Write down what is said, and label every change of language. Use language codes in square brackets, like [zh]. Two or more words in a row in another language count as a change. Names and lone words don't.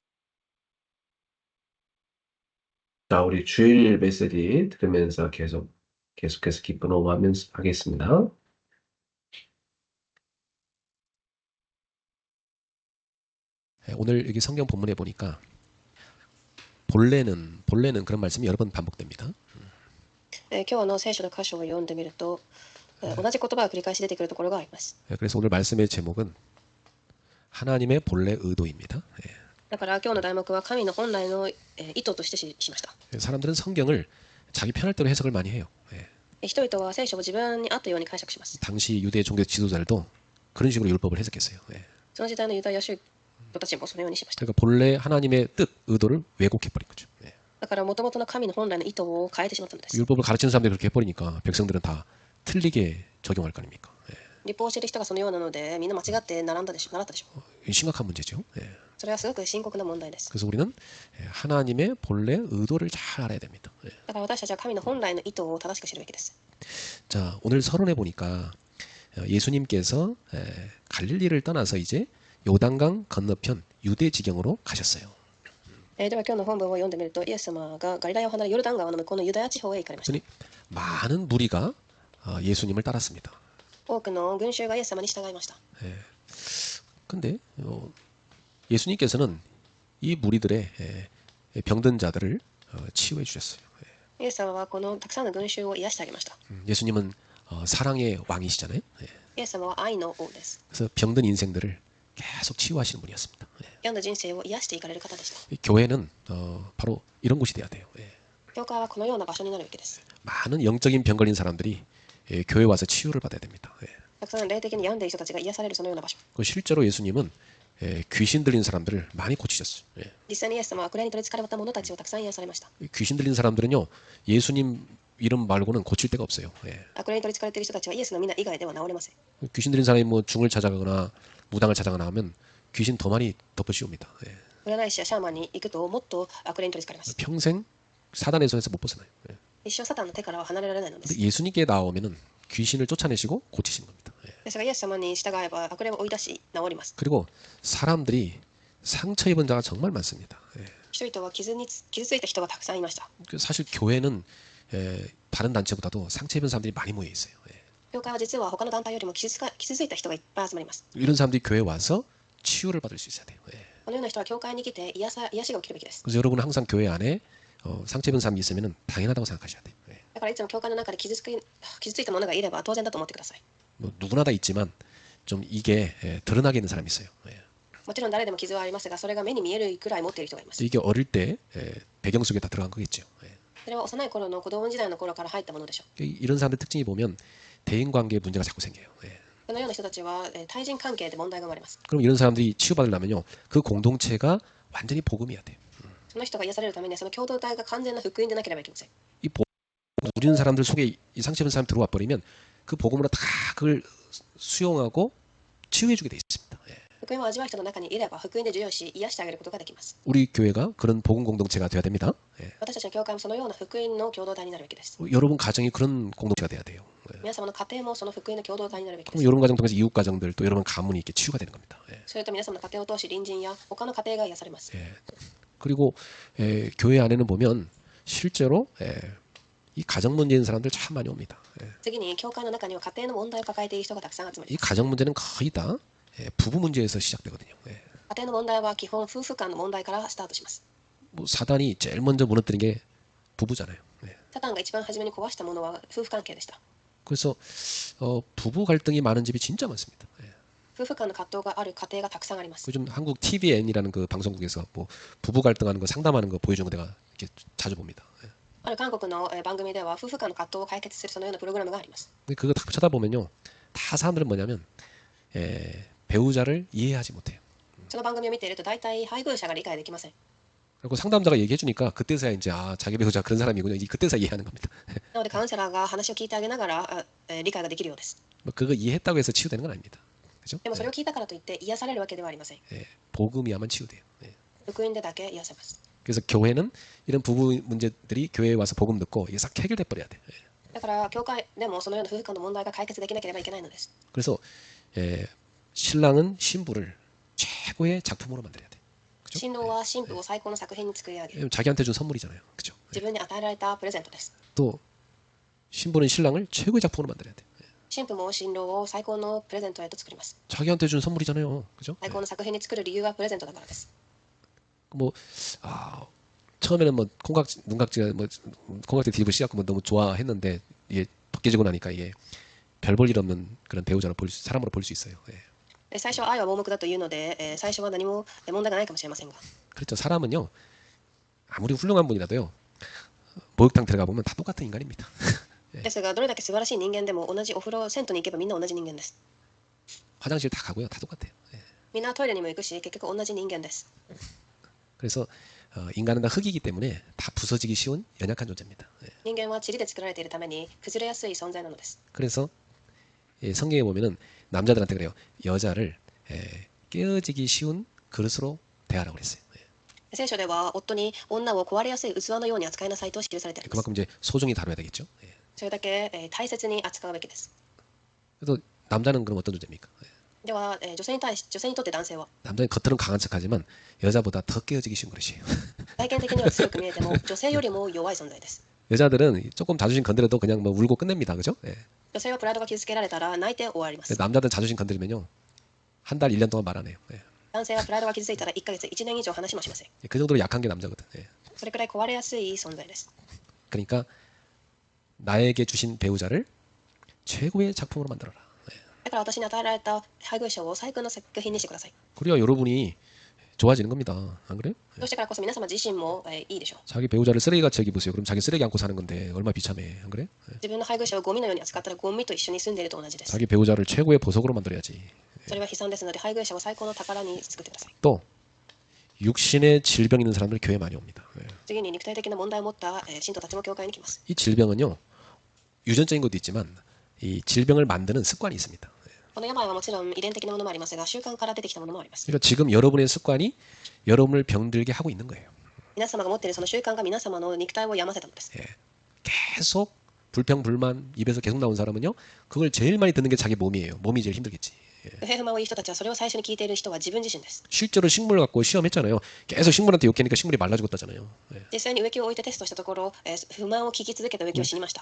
[ko] 자, 우리 주일 메시지 들으면서 계속해서 기쁜 호흡 하면서 하겠습니다. 오늘 여기 성경 본문에 보니까 본래는 그런 말씀이 여러 번 반복됩니다. [ja] 今日の聖書の箇所を読んでみると、同じ言葉が繰り返し出てくるところがあります。 [ko] 그래서 오늘 말씀의 제목은 하나님의 본래 의도입니다. [ja] だから今日の題目は神の本来の意図としてしました。 [ko] 사람들은 성경을 자기 편할 대로 해석을 많이 해요. [ja] 人々は聖書を自分に合ったように解釈します。 [ko] 당시 유대 종교 지도자들도 그런 식으로 율법을 해석했어요. [ja] その時代のユダヤ宗徒たちもそのようにしました。 [ko] 그러니까 본래 하나님의 뜻, 의도를 왜곡해버린 거죠. [ja] だから元々の神の本来の意図を変えてしまったのです。 [ko] 율법을 가르치는 사람들이 그렇게 해버리니까 백성들은 다 틀리게 적용할 거 아닙니까? [ja] 律法を教える人がそのようなのでみんな間違って習ったでしょう。 [ko] 심각한 문제죠. [ja] それはすごく深刻な問題です。 [ko] 그래서 우리는 하나님의 본래 의도를 잘 알아야 됩니다. [ja] だから私たちは神の本来の意図を正しく知るべきです。 [ko] 자, 오늘 서론에 보니까 예수님께서 갈릴리를 떠나서 이제 요단강 건너편 유대 지경으로 가셨어요. [ja] では今日の本文を読んでみるとイエス様がガリラヤを離れヨルダン川の向こうのユダヤ地方へ行かれました。 [ko] 그랬더니 많은 무리가 예수님을 따랐습니다. [ja] 多くの群衆がイエス様に従いました。 [ko] 근데 예수님께서는 이 무리들의 병든 자들을 치유해 주셨어요. [ja] イエス様はこのたくさんの群衆を癒してあげました。 [ko] 예수님은 사랑의 왕이시잖아요. [ja] イエス様は愛の王です。 [ko] 그래서 병든 인생들을 계속 치유하시는 분이었습니다. [ja] 病んだ人生を癒していかれる方でした。 [ko] 교회는 바로 이런 곳이 돼야 돼요. [ja] 教会はこのような場所になるべきです。 [ko] 많은 영적인 병 걸린 사람들이 교회 와서 치유를 받아야 됩니다. [ja] たくさん霊的に病んでいる人たちが癒されるそのような場所。 [ko] 실제로 예수님은 귀신 들린 사람들을 많이 고치셨어요. [ja] 実際にイエス様は悪霊に取り憑かれた者たちをたくさん癒されました。 [ko] 귀신 들린 사람들은요 예수님 이름 말고는 고칠 데가 없어요. [ja] 悪霊に取り憑かれている人たちはイエスの皆以外では治れません。 [ko] 귀신 들린 사람이 뭐 중을 찾아가거나 무당을 찾아가거나 하면 귀신 더 많이 덮어씌웁니다. [ja] 占い師やシャーマンに行くともっと悪霊に取り憑かれます。 [ko] 평생 사단의 손에서 못 벗어나요. [ja] 一生サタンの手からは離れられないので [ko] 근데 [ja] す。 [ko] 예수님께 나오면은 귀신을 쫓아내시고 고치시는 겁니다. [ja] ですがイエス様に従えば悪霊を追い出し治ります。 [ko] 그리고 사람들이 상처 입은 자가 정말 많습니다. [ja] 人々は傷ついた人がたくさんいました。 [ko] 사실 교회는 다른 단체보다도 상처 입은 사람들이 많이 모여 있어요. [ja] 教会は実は他の団体よりも傷ついた人がいっぱい集まります。 [ko] 이런 사람들이 교회에 와서 치유를 받을 수 있어야 돼요. [ja] このような人は教会に来て癒しが起きるべきです。 [ko] 그래서 여러분은 항상 교회 안에 상처 입은 사람이 있으면 당연하다고 생각하셔야 돼요. [ja] だからいつも教会の中で傷ついた者がいれば当然だと思ってください。 [ko] 뭐 누구나 다 있지만 좀 이게 드러나게 있는 사람이 있어요. [ja] もちろん誰でも傷はありますが、それが目に見えるくらい持っている人がいます。 [ko] 이게 어릴 때 배경 속에 다 들어간 거겠죠. [ja] それは幼い頃の子供時代の頃から入ったものでしょう。 [ko] 이런 사람들 특징이 보면 대인 관계에 문제가 자꾸 생겨요. [ja] このような人たちは対人関係で問題が生まれます。 [ko] 그럼 이런 사람들이 치유받으려면요, 그 공동체가 완전히 복음이어야 돼요. [ja] その人が癒されるためにはその共同体が完全な福音でなければいけません。 [ko] 이 복음 누리는 사람들 속에 이 상처 입은 사람 들어와 버리면 그 복음으로 다 그걸 수용하고 치유해주게 돼 있습니다. [ja] 福音を味わう人の中にいれば福音で授与し癒してあげることができます。 [ko] 우리 교회가 그런 복음 공동체가 돼야 됩니다. [ja] 私たちの教会もそのような福音の共同体になるべきです。 [ko] 여러분 가정이 그런 공동체가 돼야 돼요. [ja] 皆様の家庭もその福音の共同体になるべきで [ko] 그럼 [ja] す。 [ko] 이런 가정 통해서 이웃 가정들 또 여러분 가문이 이렇게 치유가 되는 겁니다. 예. [ja] それと皆様の家庭を通し隣人や他の家庭が癒されます。 [ko] 예. 그리고 교회 안에는 보면 실제로 이 가정 문제인 사람들 참 많이 옵니다. 예. [ja] 次に教会の中には家庭の問題を抱えている人がたくさん集まり [ko] 이 [ja] ます。 [ko] 가정 문제는 거의 다 부부 문제에서 시작되거든요. 예. [ja] 家庭の問題は基本夫婦間の問題からスタートします。 [ko] 뭐 사단이 제일 먼저 무너뜨린 게 부부잖아요. 예. [ja] サタンが一番初めに壊したものは夫婦関係でした。 [ko] 그래서 부부 갈등이 많은 집이 진짜 많습니다. 예. [ja] 夫婦間の葛藤がある家庭がたくさんあります。 [ko] 요즘 한국 TVN이라는 그 방송국에서 뭐 부부 갈등하는 거 상담하는 거 보여주는 거 내가 이렇게 자주 봅니다. 예. [ja] ある韓国の番組では夫婦間の葛藤を解決するそのようなプログラムがあります。 [ko] 근데 그거 다 쳐다보면요, 다 사람들은 뭐냐면 배우자를 이해하지 못해요. [ja] その番組を見ていると大体配偶者が理解できません。 [ko] 그리고 상담자가 얘기해주니까 그때서야 이제 자기 배우자 그런 사람이군요. 그때서야 이해하는 겁니다. [ja] なのでカウンセラーが話を聞いてあげながら理解ができるようです。 [ko] 뭐 그거 이해했다고 해서 치유되는 건 아닙니다. 그죠? [ja] でもそれを聞いたからといって癒されるわけではありません。 [ko] 복음이야만 치유돼요. 예. [ja] 福音でだけ癒せます。 [ko] 그래서 교회는 이런 부부 문제들이 교회에 와서 복음 듣고 이게 싹 해결돼 버려야 돼. 예. [ja] だから教会でもそのような夫婦間の問題が解決できなければいけないのです。 [ko] 그래서 신랑은 신부를 최고의 작품으로 만들어야 돼. 그죠? [ja] 新郎は新婦を最高の作品に作り上げる。 [ko] 왜냐면 자기한테 준 선물이잖아요. 그죠? [ja] 自分に与えられたプレゼントです。 [ko] 또 신부는 신랑을 최고의 작품으로 만들어야 돼. [ja] 新婦も新郎を最高のプレゼントへと作ります。 [ko] 자기한테 준 선물이잖아요. 그죠? [ja] 最高の作品に作る理由はプレゼントだからです。 [ko] 뭐 처음에는 뭐 눈각지가 뭐 콩깍지 뒤집어 씌갖고 뭐 너무 좋아했는데 이게 벗겨지고 나니까 이게 별 볼 일 없는 그런 배우자로 사람으로 볼 수 있어요. 예. [ja] 最初は愛は盲目だというので、最初は何も問題がないかもしれませんが、 [ko] 그렇죠. 사람은요 아무리 훌륭한 분이라도요 목욕탕 들어가 보면 다 똑같은 인간입니다. [ja] ですがどれだけ素晴らしい人間でも同じお風呂銭湯に行けばみんな同じ人間です。 [ko] 화장실 다 가고요 다 똑같아요. 예. [ja] みんなトイレにも行くし結局同じ人間です。 [ko] 그래서 인간은 다 흙이기 때문에 다 부서지기 쉬운 연약한 존재입니다. 예. [ja] 人間は塵で作られているために崩れやすい存在なのです。 [ko] 그래서 성경에 보면은 남자들한테 그래요. 여자를 깨어지기 쉬운 그릇으로 대하라고 그랬어요. 예. [ja] 聖書では夫に女を壊れやすい器のように扱いなさいと記されています。 [ko] 그만큼 이제 소중히 다뤄야 되겠죠. 예. [ja] それだけ大切に扱うべきです。 [ko] 그래서 남자는 그럼 어떤 존재입니까? 예. [ja] では女性にとって男性は [ko] 남자는 겉으로는 강한 척하지만 여자보다 더 깨어지기 쉬운 그릇이에요. [ja] 外見的には強く見えても女性よりも弱い存在です。 [ko] 여자들은 조금 자존심 건드려도 그냥 뭐 울고 끝냅니다. 그죠? 예. [ja] 女性はプライドが傷つけられたら泣いて終わりま [ko] 근데 [ja] す。 [ko] 남자들은 자존심 건드리면요. 한 달, 1년 동안 말 안 해요. 예. [ja] 男性はプライドが傷ついたら1ヶ月、1年以上話もしません。 [ko] 그 정도로 약한 게 남자거든. 예. [ja] それくらい壊れやすい存在です。 [ko] 그러니까 나에게 주신 배우자를 최고의 작품으로 만들어라. 예. [ja] だから私に与えられた配偶者を最高の作品にしてください。 [ko] 그래야 여러분이 좋아지는 겁니다. 안 그래요? [ja] そうしてからこそ皆様自身もいいでしょう。 [ko] 자기 배우자를 쓰레기같이 여기보세요. 그럼 자기 쓰레기 안고 사는 건데 얼마나 비참해. 안 그래? 예. [ja] 自分の配偶者をゴミのように扱ったらゴミと一緒に住んでいると同じです。 [ko] 자기 배우자를 최고의 보석으로 만들어야지. [ja] それは悲惨ですので配偶者を最高の宝に作ってください。 [ko] 또 육신의 질병 있는 사람들 교회 많이 옵니다. 예. [ja] 次に肉体的な問題を持った信徒たちも教会に来ます。 [ko] 이 질병은요 유전적인 것도 있지만 이 질병을 만드는 습관이 있습니다. [ja] この病はもちろん遺伝的なものもありますが習慣から出てきたものもあります。 [ko] 그러니까 지금 여러분의 습관이 여러분을 병들게 하고 있는 거예요. [ja] 皆様が持っているその習慣が皆様の肉体を病ませたのです。 [ko] 예. 계속 불평 불만 입에서 계속 나온 사람은요 그걸 제일 많이 듣는 게 자기 몸이에요. 몸이 제일 힘들겠지. [ja] 不平不満を言う人たちはそれを最初に聞いている人は自分自身です。 [ko] 실제로 식물 갖고 시험했잖아요. 계속 식물한테 욕하니까 식물이 말라 죽었다잖아요. 예. [ja] 実際に植木を置いてテストしたところ、不満を聞き続けた植木は死にました。